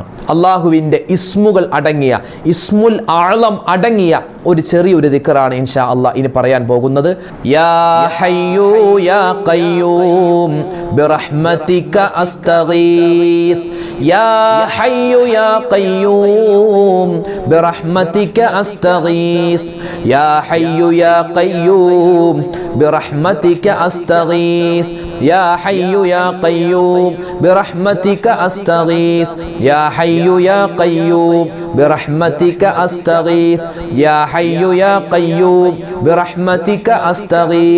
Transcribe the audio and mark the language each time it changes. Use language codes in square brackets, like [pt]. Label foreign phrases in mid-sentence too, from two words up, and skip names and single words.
[ml] അള്ളാഹുവിൻ്റെ ഇസ്മുകൾ അടങ്ങിയ, [ar] الاسم الأعظم [ml] അടങ്ങിയ ഒരു ചെറിയൊരു ദിക്റാണ് [ar] إن شاء الله [ml] ഇനി പറയാൻ പോകുന്നത്. [ar] يا حي يا قيوم برحمتك أستغيث. يا حي يا قيوم برحمتك أستغيث. يا حي يا قيوم برحمتك أستغيث. يا حي يا قيوم برحمتك أستغيث. يا حي يا قيوم برحمتك أستغيث. يا حي يا قيوم برحمتك أستغيث.